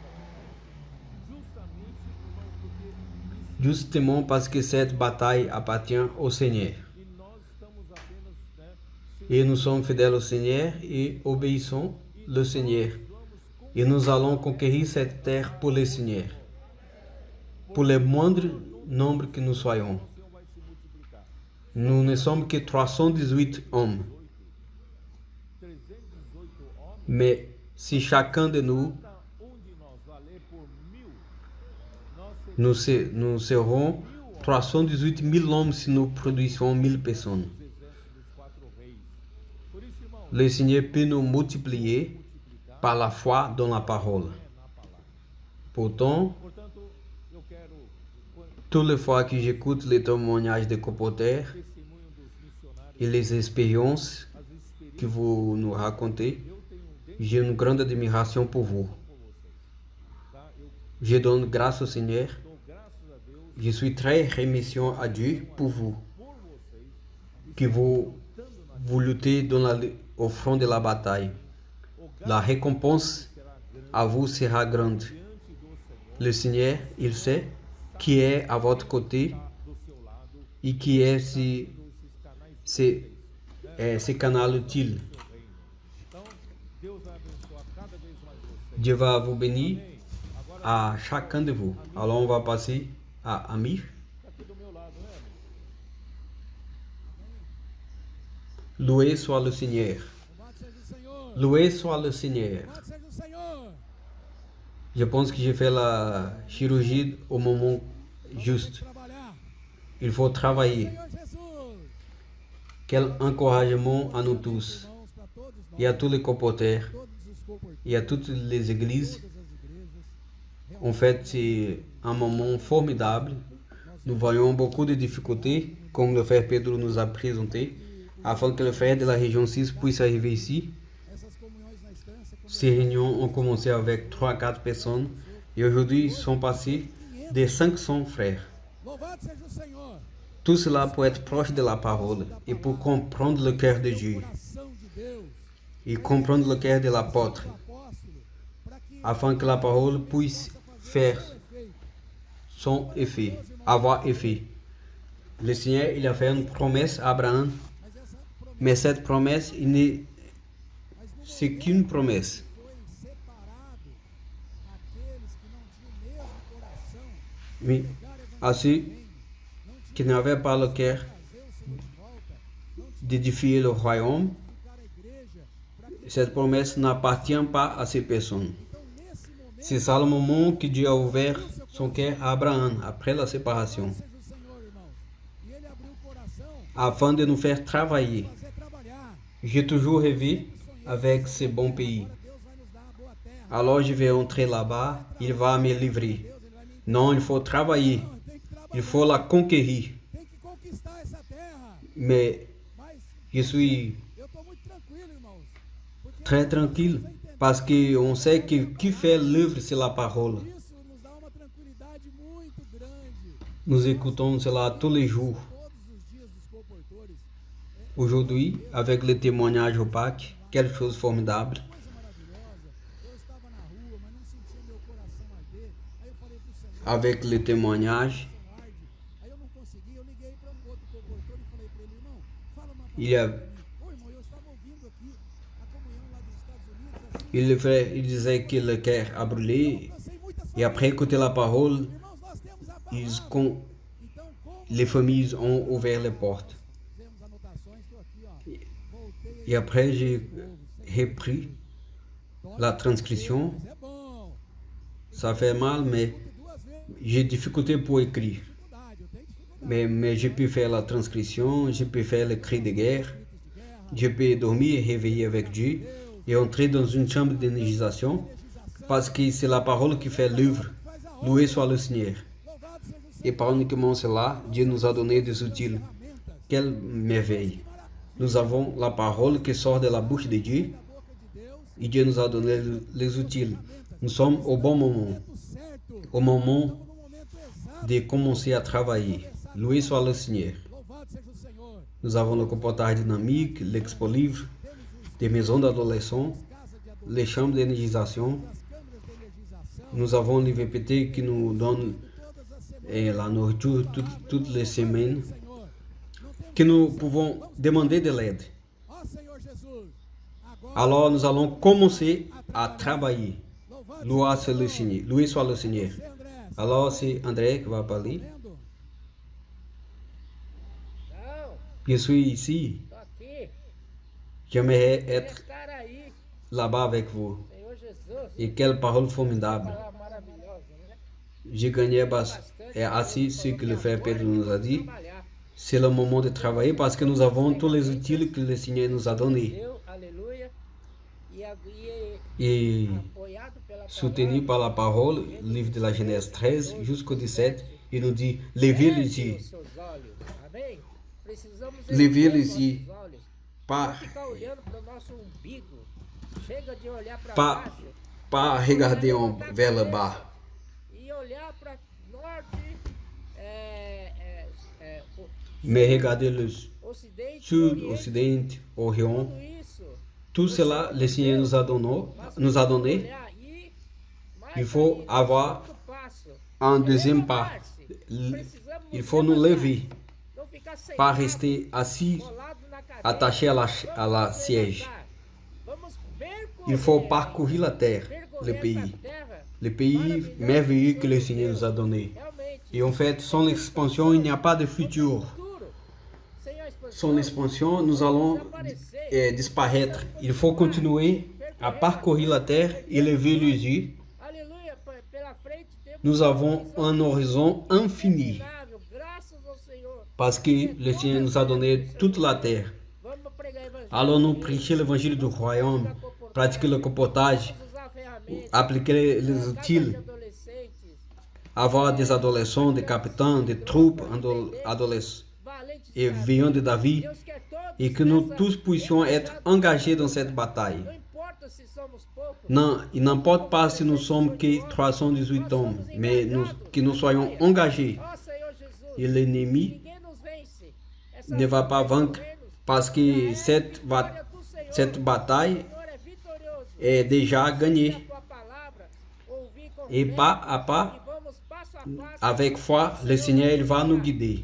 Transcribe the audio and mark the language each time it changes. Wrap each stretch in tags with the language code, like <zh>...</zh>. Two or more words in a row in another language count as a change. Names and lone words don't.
<fr>Justement parce que cette bataille appartient au Seigneur. Et nous sommes fidèles au Seigneur et obéissons le Seigneur. Et nous allons conquérir cette terre pour le Seigneur. Pour le moindre nombre que nous soyons.</fr> <pt>o Senhor vai se multiplicar.</pt> <fr>Nous ne sommes que 318 hommes.</fr> <pt>318 homens,</pt> <fr>Mais si chacun de nous,</fr> <pt>onde nós valer por 1000, nós</pt> <fr>nous serons 318 000 hommes si nous produisons 1000 personnes.</fr> <pt>seremos os exércitos dos 4 reis. Por isso, irmão,</pt> <fr>Le Seigneur peut nous multiplier</fr> <pt>multiplicar</pt> <fr>par la foi dans la parole.</fr> <pt>na palavra.</pt> <fr>Pourtant,</fr> <pt>Portanto, eu quero</pt> <fr>toutes les fois que j'écoute les témoignages des comporteurs</fr> <pt>testemunho dos missionários,</pt> <fr>et les expériences</fr> <pt>as experiências</pt> <fr>que vous nous racontez,</fr> <pt>eu tenho desde</pt> <fr>j'ai une grande admiration pour vous.</fr> <pt>por vocês. Tá? Eu</pt> <fr>Je donne grâce au Seigneur.</fr> <pt>dou graças a Deus</pt> <fr>Je suis très remerciant à Dieu pour vous,</fr> <pt>por vocês,</pt> <fr>que vous luttez au front de la bataille. La récompense</fr> <pt>será grande</pt> <fr>à vous sera grande.</fr> <pt>diante do Senhor,</pt> <fr>Le Seigneur, il sait qui est à votre côté</fr> <pt>do seu lado,</pt> <fr>et qui est</fr> <pt>esses canais</pt> <fr>ce canal utile.</fr> <pt>do seu reino. Então, Deus vai abençoar cada vez mais vocês.</pt> <fr>Dieu va vous bénir</fr> <pt>Amém. Agora,</pt> <fr>à chacun de vous. Alors on va passer à Amir.</fr> <pt>tá aqui do meu lado, né, amigo?</pt> <fr>Loué soit le Seigneur.</fr> <pt>Louvado seja o Senhor.</pt> <fr>Loué soit le Seigneur.</fr> <pt>Louvado seja o Senhor.</pt> <fr>Je pense que j'ai fait la chirurgie au moment juste.</fr> <pt>Trabalhar.</pt> <fr>Il faut travailler.</fr> <pt>Senhor Jesus.</pt> <fr>Quel encouragement à nous tous.</fr> <pt>Irmãos, para todos nós,</pt> <fr>Et à tous les comporteurs.</fr> <pt>todos os comportores,</pt> <fr>Et à toutes les églises.</fr> <pt>todas as igrejas.</pt> <fr>En fait, c'est un moment formidable. Nous voyons beaucoup de difficultés, comme le frère Pedro nous a présenté, afin que le frère de la région 6 puisse arriver ici.</fr> <pt>Essas comunhões na instância,</pt> <fr>Ces réunions ont commencé avec 3 à 4 personnes et aujourd'hui ils sont passés de 500 frères.</fr> <pt>louvado seja o Senhor.</pt> <fr>Tout cela pour être proche de la parole et pour comprendre le cœur de Dieu</fr> <pt>Coração de Deus,</pt> <fr>et comprendre le cœur de l'apôtre,</fr> <pt>do apóstolo, para que</pt> <fr>afin que la parole puisse faire</fr> <pt>efeito.</pt> <fr>son effet, avoir effet. Le Seigneur, il a fait une promesse à Abraham,</fr> <pt>Mas essa promessa</pt> <fr>mais cette promesse, c'est qu'une promesse.</fr> <pt>foi separado aqueles que não tinham o mesmo coração,</pt> <fr>Oui,</fr> <pt>pegar</pt> <fr>à ceux</fr> <pt>evangelho,</pt> <fr>qui n'avaient pas le cœur</fr> <pt>trazer o Senhor de volta, não</pt> <fr>d'édifier le royaume,</fr> <pt>ficar a igreja, para que</pt> <fr>cette promesse n'appartient pas à ces personnes.</fr> <pt>então nesse momento</pt> <fr>C'est ça le moment que Dieu a ouvert son cœur à Abraham après la séparation,</fr> <pt>seja o Senhor, irmãos. E ele abriu o coração</pt> <fr>afin de nous faire travailler.</fr> <pt>para fazer trabalhar.</pt> <fr>J'ai toujours rêvé avec ce bon pays.</fr> <pt>Agora Deus vai nos dar a boa terra.</pt> <fr>Alors je vais entrer là-bas, il va me livrer.</fr> <pt>Deus ele vai me</pt> <fr>Non, il faut travailler,</fr> <pt>Não, tem que trabalhar,</pt> <fr>il faut la conquérir.</fr> <pt>tem que conquistar essa terra.</pt> <fr>Mais</fr> <pt>Mas</pt> <fr>je suis</fr> <pt>eu estou muito tranquilo, irmãos. Porque</pt> <fr>très tranquille parce qu'on sait que qui fait l'œuvre, c'est la parole.</fr> <pt>isso nos dá uma tranquilidade muito grande.</pt> <fr>Nous écoutons cela tous les jours.</fr> <pt>Todos os dias dos comportores.</pt> <fr>Aujourd'hui, avec le témoignage opaque, quelque chose de formidable.</fr> <pt>Coisa maravilhosa. Eu estava na rua, mas não sentia meu coração arder. Aí eu falei pro Senhor,</pt> <fr>Avec le témoignage,</fr> <pt>arde. Aí eu não consegui, eu liguei para um outro comportor e falei para ele, irmão, fala uma</pt> <fr>il, y a-</fr> <pt>palavra pra mim. Ô irmão, eu estava ouvindo aqui a comunhão lá dos Estados Unidos, assim,</pt> <fr>il disait que le cœur a brûlé.</fr> <pt>alcancei muitas</pt> <fr>Et après écouter la parole,</fr> <pt>Irmãos, nós temos a</pt> <fr>ils</fr> <pt>palavra. con- Então, como</pt> <fr>les familles ont ouvert les portes.</fr> <pt>fizemos anotações, estou aqui, ó. Voltei</pt> <fr>Et après, j'ai repris la transcription.</fr> <pt>mas é bom.</pt> <fr>Ça fait mal, mais</fr> <pt>Escute duas vezes.</pt> <fr>j'ai difficulté pour écrire.</fr> <pt>Dificuldade, eu tenho dificuldade.</pt> <fr>Mais j'ai pu faire la transcription, j'ai pu faire le cri de guerre,</fr> <pt>Gritos de guerra,</pt> <fr>je peux dormir et réveiller avec Dieu et entrer dans une chambre d'énergisation parce que c'est la parole qui fait l'œuvre.</fr> <pt>faz a obra.</pt> <fr>Loué soit le Seigneur.</fr> <pt>Louvado seja o Senhor.</pt> <fr>Et pas uniquement cela, Dieu nous a donné des outils.</fr> <pt>Ferramentas</pt> <fr>Quelle merveille! Nous avons la parole qui sort de la bouche de Dieu</fr> <pt>da boca de Deus,</pt> <fr>et Dieu nous a donné les outils. Nous sommes au bon moment,</fr> <pt>momento certo.</pt> <fr>au moment</fr> <pt>Estamos no momento exato.</pt> <fr>de commencer à travailler. Loué soit le Seigneur.</fr> <pt>Louvado seja o Senhor.</pt> <fr>Nous avons le comportage dynamique, l'expo livre, des maisons d'adolescents,</fr> <pt>Casa de adultos,</pt> <fr>les chambres d'énergisation.</fr> <pt>as câmeras de energização,</pt> <fr>Nous avons l'IVPT qui nous donne</fr> <pt>todas as semanas,</pt> <fr>la nourriture toutes les semaines,</fr> <pt>Senhor. Não temos</pt> <fr>que nous pouvons demander de l'aide.</fr> <pt>Ó Senhor Jesus, agora</pt> <fr>Alors nous allons commencer à travailler. Loué soit le Seigneur. Loué soit le Seigneur. Alors c'est André qui va parler.</fr> <pt>Não,</pt> <fr>Je suis ici.</fr> <pt>tô aqui.</pt> <fr>J'aimerais</fr> <pt>Quer</pt> <fr>être</fr> <pt>estar aí,</pt> <fr>là-bas avec vous.</fr> <pt>Senhor Jesus.</pt> <fr>Et quelle parole formidable.</fr> <pt>Palavra maravilhosa, né?</pt> <fr>J'ai gagné et assis ce que le frère Pedro nous a dit. C'est le moment de travailler parce que nous avons tous les outils que le Seigneur nous a donnés.</fr> <pt>Deu, aleluia.</pt> <fr>Et</fr> <pt>Apoiado pela</pt> <fr>soutenu par la parole, livre de la Genèse 13 jusqu'au 17, il nous dit, levez les yeux,</fr> <pt>os seus olhos. Amém? Precisamos</pt> <fr>levez</fr> <pt>erguer</pt> <fr>les</fr> <pt>nossos</pt> <fr>yeux,</fr> <pt>olhos.</pt> <fr>pas,</fr> <pt>Não ficar olhando para o nosso umbigo. Chega de olhar para</pt> <fr>pas,</fr> <pt>baixo</pt> <fr>pas regarder vers le bas,</fr> <pt>e olhar para norte, o</pt> <fr>mais regarder le</fr> <pt>ocidente,</pt> <fr>sud,</fr> <pt>oriente,</pt> <fr>occident, orient.</fr> <pt>tudo isso.</pt> <fr>Tout cela, le Seigneur nous a donné.</fr> <pt>Olhar e mais</pt> <fr>Il faut</fr> <pt>ainda,</pt> <fr>avoir</fr> <pt>outro passo.</pt> <fr>un deuxième pas.</fr> <pt>Precisamos</pt> <fr>Il faut nous lever,</fr> <pt>não ficar sentado,</pt> <fr>pas rester assis,</fr> <pt>colado na cadeira.</pt> <fr>attaché à la siège.</fr> <pt>Vamos percorrer,</pt> <fr>Il faut parcourir la terre, le pays. Le pays merveilleux que le Seigneur nous a donné.</fr> <pt>realmente,</pt> <fr>Et en fait, sans l'expansion, il n'y a pas de futur.</fr> <pt>futuro. Sem a expansão,</pt> <fr>Sans l'expansion, nous allons disparaître. Il faut continuer à parcourir la terre et lever les yeux.</fr> <pt>aleluia, pela frente temos</pt> <fr>Nous avons un horizon infini inável,</fr> <pt>graças ao Senhor.</pt> <fr>parce que le Seigneur nous a donné toute la terre.</fr> <pt>Vamos pregar evangelho.</pt> <fr>Alors nous prêcher l'évangile du royaume, pratiquer le comportage,</fr> <pt>Usar ferramentas,</pt> <fr>appliquer les outils,</fr> <pt>de adolescentes,</pt> <fr>avoir des adolescents, des capitaines, des troupes adolescents</fr> <pt>valentes</pt> <fr>et veillants de David,</fr> <pt>Deus quer todos</pt> <fr>et que nous</fr> <pt>nessa-</pt> <fr>tous puissions être engagés dans cette bataille.</fr> <pt>Não importa se somos poucos,</pt> <fr>Non, il n'importe pas si nous sommes que 318 hommes, mais que nous soyons engagés.</fr> <pt>ó Senhor Jesus,</pt> <fr>Et l'ennemi</fr> <pt>ninguém nos vence. Essa</pt> <fr>ne va pas</fr> <pt>luta</pt> <fr>vaincre</fr> <pt>governos,</pt> <fr>parce que cette bataille</fr> <pt>o Senhor é vitorioso.</pt> <fr>est déjà gagnée.</fr> <pt>A tua palavra, ouvir com</pt> <fr>Et</fr> <pt>fé,</pt> <fr>pas à</fr> <pt>e</pt> <fr>pas,</fr> <pt>vamos passo a passo.</pt> <fr>avec foi, le Seigneur il va nous guider.</fr>